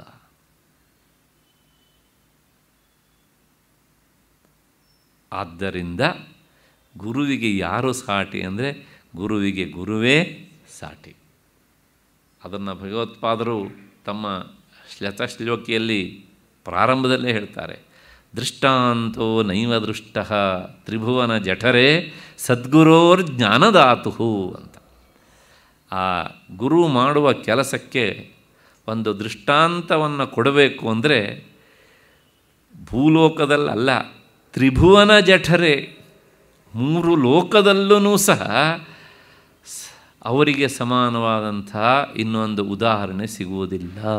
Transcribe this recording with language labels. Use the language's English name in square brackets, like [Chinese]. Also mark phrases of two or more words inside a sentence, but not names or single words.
[Kannada] ಆದ್ದರಿಂದ ಗುರುವಿಗೆ ಯಾರು ಸಾಟಿ ಅಂದರೆ ಗುರುವಿಗೆ ಗುರುವೇ ಸಾಟಿ. ಅದನ್ನು ಭಗವತ್ಪಾದರು ತಮ್ಮ ಶ್ಲೋಕಿಯಲ್ಲಿ ಪ್ರಾರಂಭದಲ್ಲೇ ಹೇಳ್ತಾರೆ, [Sanskrit] ದೃಷ್ಟಾಂತೋ ನೈವ ದೃಷ್ಟ ತ್ರಿಭುವನ ಜಠರೇ ಸದ್ಗುರೋರ್ ಜ್ಞಾನದಾತು [Kannada] ಅಂತ. ಆ ಗುರು ಮಾಡುವ ಕೆಲಸಕ್ಕೆ ಒಂದು ದೃಷ್ಟಾಂತವನ್ನು ಕೊಡಬೇಕು ಅಂದರೆ ಭೂಲೋಕದಲ್ಲಲ್ಲ, [Sanskrit] ತ್ರಿಭುವನ ಜಠರೇ, [Kannada] 3 ಲೋಕದಲ್ಲೂ ಸಹ ಅವರಿಗೆ ಸಮಾನವಾದಂಥ ಇನ್ನೊಂದು ಉದಾಹರಣೆ ಸಿಗುವುದಿಲ್ಲ.